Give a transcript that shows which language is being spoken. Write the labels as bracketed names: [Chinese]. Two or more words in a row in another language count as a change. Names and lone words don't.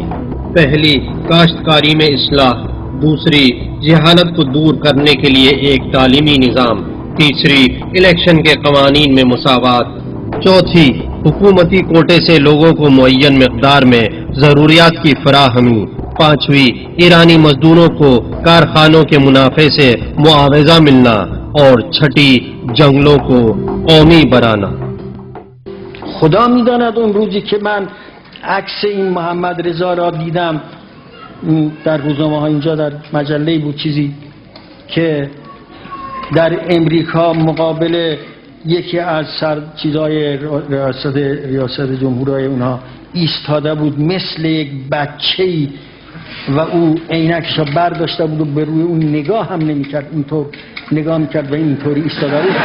[Urdu] پہلی، کاشتکاری میں اصلاح، دوسری، جہالت کو دور کرنے کے لیے ایک تعلیمی نظام، تیسری، الیکشن کے قوانین میں مساوات، چوتھی، حکومتی کوٹے سے لوگوں کو معین مقدار میں ضروریات کی فراہمی، پانچویں، ایرانی مزدوروں کو کارخانوں کے منافع سے معاوضہ ملنا، اور چھٹی، جنگلوں کو قومی بنانا۔ [Persian] خدا میداند اون روزی که من عکس این محمد رضا را دیدم در روزنامه ها، اینجا در مجله بود چیزی که در امریکا مقابل یکی از چیزهای ریاست جمهورهای اونها ایستاده بود مثل یک بچه‌ای و او عینکش را برداشته بود و به روی اون نگاه هم نمی‌کرد، اینطور نگاه می‌کرد و اینطوری ایستاده بود.